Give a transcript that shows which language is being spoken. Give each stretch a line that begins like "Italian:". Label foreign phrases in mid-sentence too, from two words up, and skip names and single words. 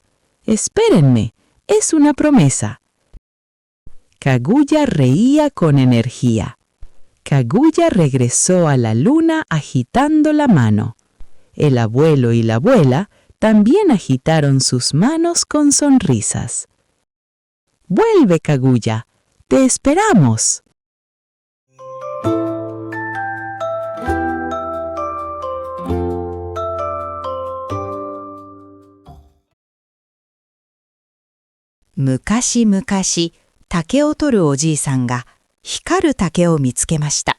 Spanish: Espérenme, es una promesa. Kaguya reía con energía. Kaguya regresó a la luna agitando la mano. El abuelo y la abuela también agitaron sus manos con sonrisas. ¡Vuelve, Kaguya! ¡Te esperamos!
Japanese: Mukashi, 竹を取るおじいさんが光る竹を見つけました。